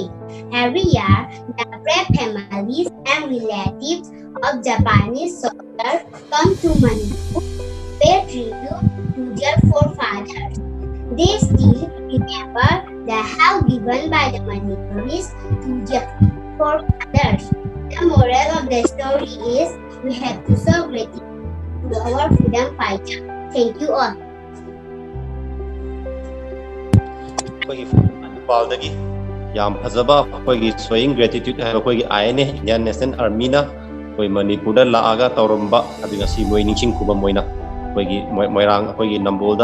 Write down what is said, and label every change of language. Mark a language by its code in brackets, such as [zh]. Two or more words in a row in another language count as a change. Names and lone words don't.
[en] Every year, the brave families and relatives of Japanese soldiers come to Manipur to pay tribute to their forefathers. They still remember the help given by the Manipuris to their forefathers. The moral of the story is we have to show gratitude to our freedom fighter. Thank you all. [mni] ꯏꯝꯐꯥꯜꯗꯒꯤ ꯌꯥꯝ ꯐꯖꯕ ꯑꯩꯈꯣꯏꯒꯤ [en] showing gratitude [mni] ꯍꯥꯏꯕ ꯑꯩꯈꯣꯏꯒꯤ INA ꯏꯟꯗꯤꯌꯟ ꯅꯦꯁꯅꯦꯜ ꯑꯥꯔꯃꯤꯅ ꯑꯩꯈꯣꯏ ꯃꯅꯤꯄꯨꯔꯗ ꯂꯥꯛꯑꯒ ꯇꯧꯔꯝꯕ ꯑꯗꯨ ꯉꯁꯤ ꯃꯣꯏ ꯅꯤꯡꯁꯤꯡ ꯈꯨꯕꯝ ꯑꯣꯏꯅ ꯑꯩꯈꯣꯏꯒꯤ ꯃꯣꯏꯔꯥꯡ ꯑꯩꯈꯣꯏꯒꯤ ꯅꯝꯕꯣꯜꯗ